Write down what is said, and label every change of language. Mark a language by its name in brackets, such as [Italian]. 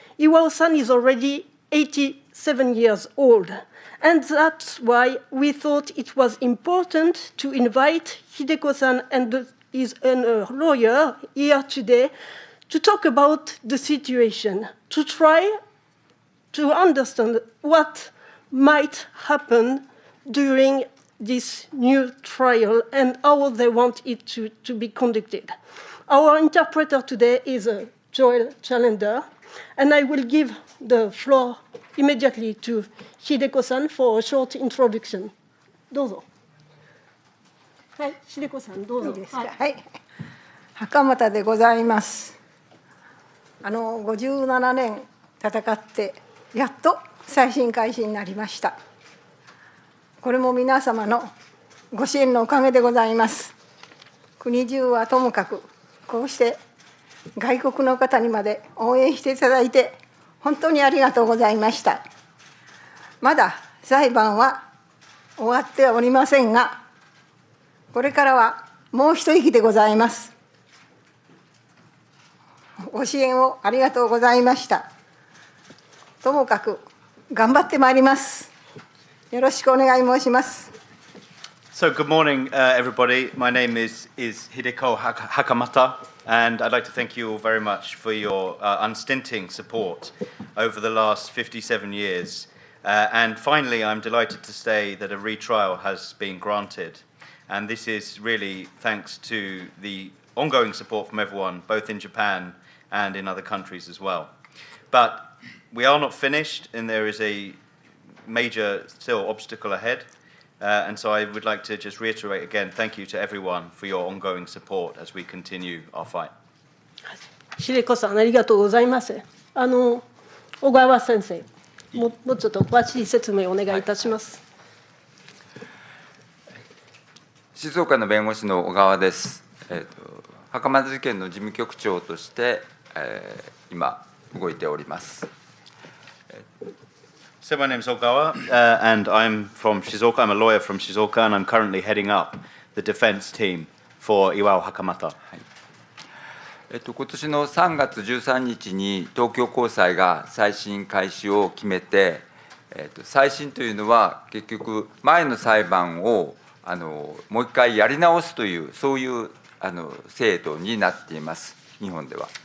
[English] Iwao-san is already 87 years old, and that's why we thought it was important to invite Hideko-san and his lawyer here today to talk about the situation, to try to understand what might happen during this new trial and how they want it to be conducted. Our interpreter today is Joel Chalender, and I will give the floor immediately to Hideko-san for a short introduction. [Japanese] どうぞ。はい、Hidekoさんどうぞ。いいですか。はい。袴田でございます。 57年戦ってやっと再審開始になりました。これも皆様のご支援のおかげでございます。国中はともかく、こうして外国の方にまで応援していただいて、本当にありがとうございました。まだ裁判は終わってはおりませんが、これからはもう一息でございます。ご支援をありがとうございました。ともかく頑張ってまいります。よろしくお願い申します。 [English] So good morning, everybody. My name is Hideko Hakamata, and I'd like to thank you all very much for your unstinting support over the last 57 years. And finally, I'm delighted to say that a retrial has been granted. And this is really thanks to the ongoing support from everyone, both in Japan and in other countries as well. But we are not finished, and there is a major still obstacle ahead. And so I would like to just reiterate again, thank you to everyone for your ongoing support as we continue our fight. [Japanese] 秀子さん、ありがとうございます。小川先生、もうちょっと詳しい説明をお願いいたします。静岡の弁護士の小川です。袴田事件の事務局長として、今動いております。 [English] So my name is Ogawa, and I'm from Shizuoka. I'm a lawyer from Shizuoka, and I'm currently heading up the defense team for Iwao Hakamata. [Japanese] 今年の3月13日に東京高裁が再審開始を決めて、再審というのは結局前の裁判をもう一回やり直すというそういう制度になっています、日本では。